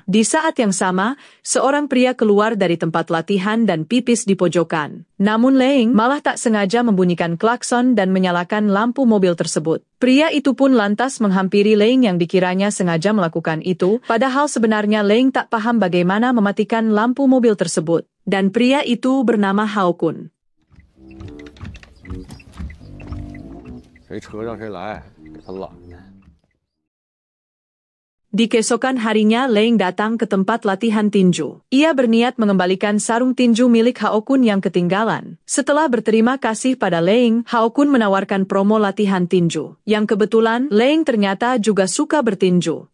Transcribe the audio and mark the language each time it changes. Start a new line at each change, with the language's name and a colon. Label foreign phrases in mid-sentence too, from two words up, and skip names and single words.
Indonesian: Di saat yang sama, seorang pria keluar dari tempat latihan dan pipis di pojokan. Namun Leng malah tak sengaja membunyikan klakson dan menyalakan lampu mobil tersebut. Pria itu pun lantas menghampiri Leng yang dikiranya sengaja melakukan itu, padahal sebenarnya Leng tak paham bagaimana mematikan lampu mobil tersebut. Dan pria itu bernama Hao Kun.
Chinese: 谁车让谁来，给他拦着。
Indonesian: Di keesokan harinya Leng datang ke tempat latihan tinju. Ia berniat mengembalikan sarung tinju milik Hao Kun yang ketinggalan. Setelah berterima kasih pada Leng, Hao Kun menawarkan promo latihan tinju. Yang kebetulan, Leng ternyata juga suka bertinju.